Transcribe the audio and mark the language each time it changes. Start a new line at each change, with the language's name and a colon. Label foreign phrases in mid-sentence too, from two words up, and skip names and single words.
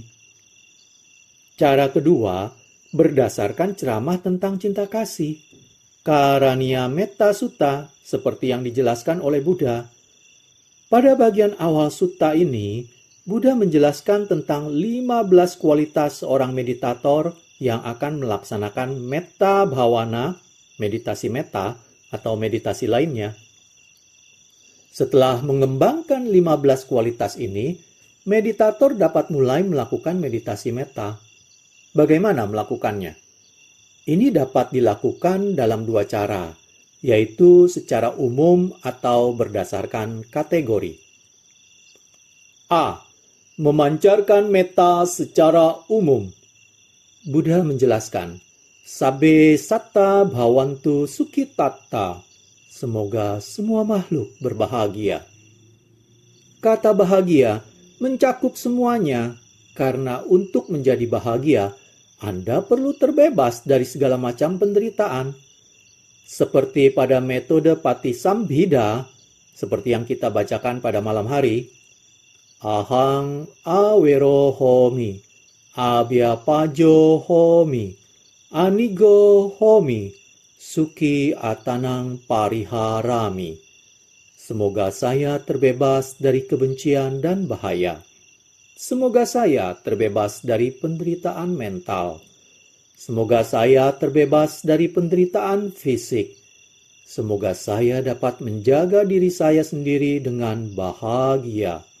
Indonesian: Cara kedua, berdasarkan ceramah tentang cinta kasih, Karaniya Metta Sutta, seperti yang dijelaskan oleh Buddha. Pada bagian awal sutta ini, Buddha menjelaskan tentang 15 kualitas seorang meditator yang akan melaksanakan
Pali: metta bhavana,
Indonesian: meditasi metta, atau meditasi lainnya. Setelah mengembangkan 15 kualitas ini, meditator dapat mulai melakukan meditasi metta. Bagaimana melakukannya? Ini dapat dilakukan dalam 2 cara, yaitu secara umum atau berdasarkan kategori. A. Memancarkan metta secara umum. Buddha menjelaskan,
Pali: Sabbe satta bhavantu sukhitatta.
Indonesian: Semoga semua makhluk berbahagia. Kata bahagia mencakup semuanya, karena untuk menjadi bahagia, Anda perlu terbebas dari segala macam penderitaan. Seperti pada metode Patisambhida, seperti yang kita bacakan pada malam hari.
Pali: Ahang awero homi, abhyapajo homi, anigo homi, suki atanang pariharami.
Indonesian: Semoga saya terbebas dari kebencian dan bahaya. Semoga saya terbebas dari penderitaan mental. Semoga saya terbebas dari penderitaan fisik. Semoga saya dapat menjaga diri saya sendiri dengan bahagia.